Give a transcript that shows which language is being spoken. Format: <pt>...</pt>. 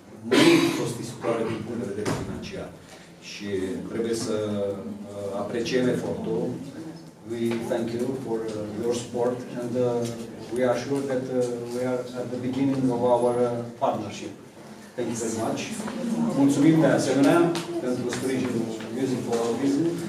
<ro>Mult costisitoare din punct de vedere financiar. Și trebuie să apreciem efortul.</ro> <en>We thank you for your support and we are sure that we are at the beginning of our partnership. Thank you very much.</en> <ro>Mulțumim de asemenea pentru sprijinul Music for Autism.</ro>